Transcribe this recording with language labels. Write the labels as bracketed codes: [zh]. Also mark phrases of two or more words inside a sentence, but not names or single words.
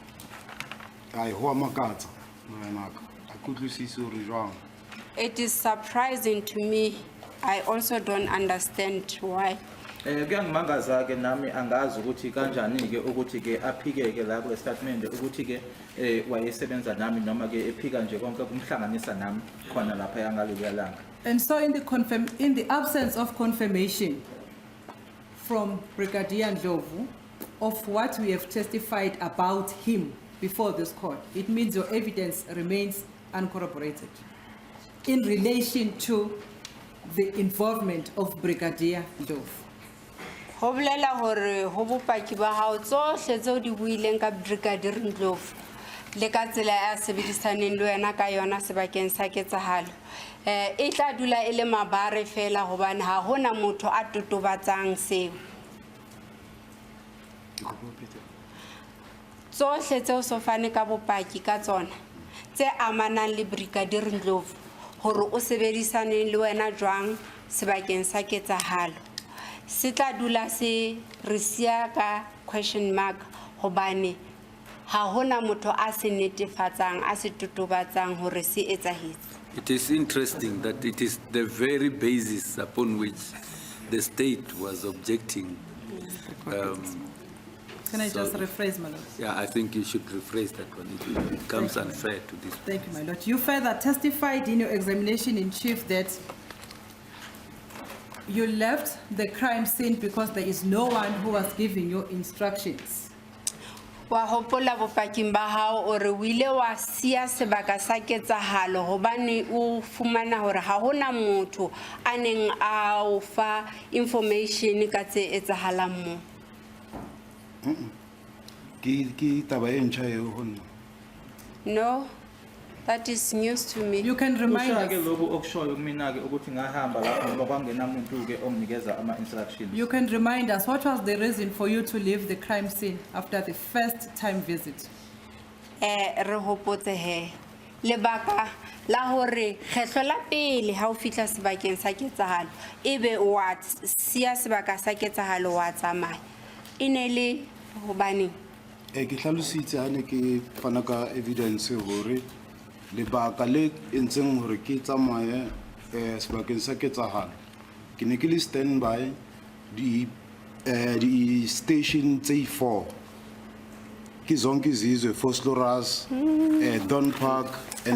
[st] Ai ho a makatsa morenaka. A kutlwisise hore jwang. [en] It is surprising to me. I also don't understand why. [zu] Kuyangimangaza ke nami angazi ukuthi kanjani ke ukuthi ke aphike ke la kule statement ukuthi ke wayesebenza nami noma ke ephika nje konke kumhlanganisa nami khona lapha yangalelo langa. [en] And so in the absence of confirmation from Brigadier Ndlovu of what we have testified about him before this court, it means your evidence remains uncorroborated in relation to the involvement of Brigadier Ndlovu. [st] Ho bolela hore ho bopaki ba hao tsohle tseo di buileng ka Brigadier Ndlovu le ka tsela ya sebedisaneng le wena ka yona sebakeng sa ketsahalo. E tla dula e le mabare fela hobane ha hona motho a totobatsang seo. Tsohle tseo so fane ka bopaki ka tsona tse amanang le Brigadier Ndlovu hore o sebedisaneng le wena jwang sebakeng sa ketsahalo. Se tla dula se re sia ka [en] question mark [st] hobane ha hona motho a se netefatsang a se totobatsang hore se etsahetse. [en] It is interesting that it is the very basis upon which the state was objecting. Can I just So- rephrase, my lord? Yeah, I think you should rephrase that one. It becomes unfair to this. Thank you, my lord. You further testified in your examination in chief that you left the crime scene because there is no one who was giving you instructions. [st] Wa hopola bopaking ba hao ore o ile wa sia sebaka sa ketsahalo hobane o fumana hore ha hona motho a neng a o fa information ka tse etsahalang mo. Ki taba e ntjha eo ho nna. [en] No, that is news to me. You can remind [zu] Kusho ke [en] us. [zu] lokhu okushoyo kumina ke ukuthi ngahamba lapho ngoba kwangena umuntu ke onginikeza ama instructions. [en] You can remind us what was the reason for you to leave the crime scene after the first time visit? [st] Re hopotse he lebaka la hore kgetlo la pele ha o fihla sebakeng sa ketsahalo ebe wa sia sebaka sa ketsahalo wa tsamaya ine le hobane Ke hlalositse ha ne ke fana ka evidence hore lebaka le entseng hore ke tsamaye sebakeng sa ketsahalo ke ne ke le standby di station tse 4 ke zonke izizwe Vosloorus Don Park and